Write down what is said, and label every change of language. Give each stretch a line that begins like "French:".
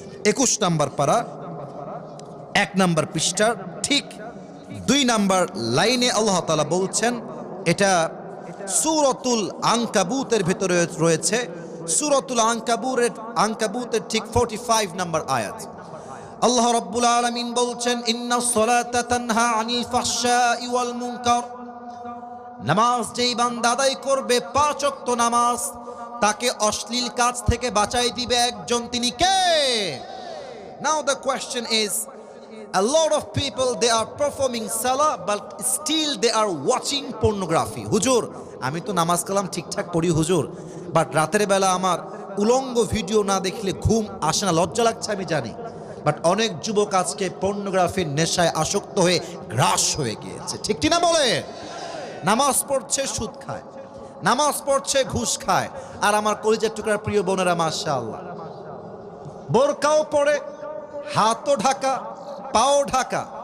Bangla: 21 নম্বর পারা 1 নম্বর পৃষ্ঠার ঠিক 2 নম্বর লাইনে আল্লাহ তাআলা বলছেন, এটা সূরাতুল আনকাবুতের ভিতরে রয়েছে, সূরাতুল আনকাবুতের ঠিক 45 নম্বর আয়াত। আল্লাহ রাব্বুল আলামিন বলছেন,
Arabic: ইন্নাস সালাতা তানহা আনিল ফাহশাই ওয়াল মুনকার।
Bangla: নামাজ যেই বান্দা আদায় করবে 5 ওয়াক্ত নামাজ, তাকে অশ্লীল কাজ থেকে বাঁচাই দিবে একজন, তিনি কে?
English: Now the question is, a lot of people they are performing salah but still they are watching pornography.
Bangla: হুজুর আমি তো নামাজ কালাম ঠিকঠাক পড়ি হুজুর, বাট রাতের বেলা আমার উলঙ্গ ভিডিও না দেখলে ঘুম আসে না, লজ্জা লাগছে আমি জানি, বাট অনেক যুবক আজকে পর্নোগ্রাফির নেশায় আসক্ত হয়ে গ্রাস হয়ে গিয়েছে, ঠিক কি না বলে? নামাজ পড়ছে সুদ খায়, নামাজ পড়ছে ঘুষ খায়, আর আমার কলিজার টুকরার প্রিয় বোনেরা মাশাআল্লাহ বোরকাও পরে, হাতও ঢাকা, পাও ঢাকা।